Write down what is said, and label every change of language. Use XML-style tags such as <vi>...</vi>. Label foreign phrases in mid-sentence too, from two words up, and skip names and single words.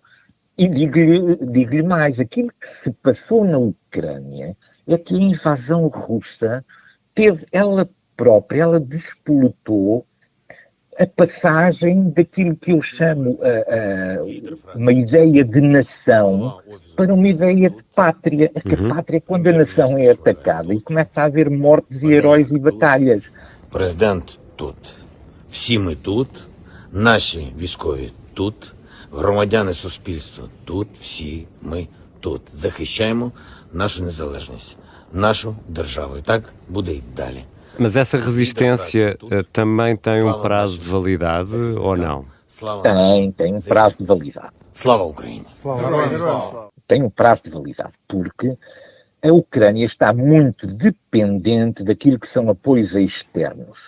<pt>E digo-lhe mais, aquilo que se passou na Ucrânia é que a invasão russa teve ela própria, ela despoletou a passagem daquilo que eu chamo uma ideia de nação para uma ideia de pátria. A pátria é quando a nação é atacada e começa a haver mortes e heróis e batalhas.</pt> <uk>Президент тут, всі ми тут, наші військові тут, громадяни суспільства тут, всі ми тут. Захищаємо нашу незалежність, нашу державу. І так буде й далі.</uk> <pt>Mas essa resistência também tem um prazo de validade ou não? Tem um prazo de validade.</pt> <uk>Слава Україні!</uk> <pt>Tem um prazo de validade, porque a Ucrânia está muito dependente daquilo que são apoios externos.</pt>